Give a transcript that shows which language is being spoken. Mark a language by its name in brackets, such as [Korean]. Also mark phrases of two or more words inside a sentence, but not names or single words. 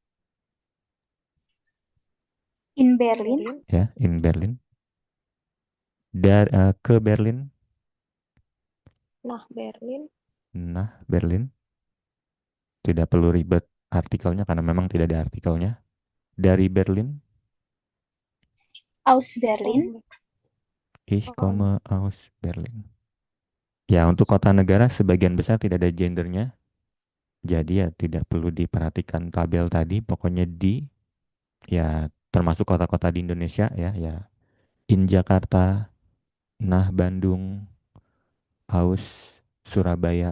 [German] In Berlin. [Indonesian] ya, [German] in Berlin. [Indonesian] Ke Berlin. [German] Nah, Berlin. Nah, Berlin. [Indonesian] Tidak perlu ribet artikelnya karena memang tidak ada artikelnya. Dari Berlin. [German] Aus Berlin. Ich komme aus Berlin. [Indonesian] Ya, untuk kota negara sebagian besar tidak ada gendernya. Jadi ya tidak perlu diperhatikan tabel tadi. Pokoknya di, ya termasuk kota-kota di Indonesia ya. [German] Ya, in Jakarta, nah Bandung, aus Surabaya.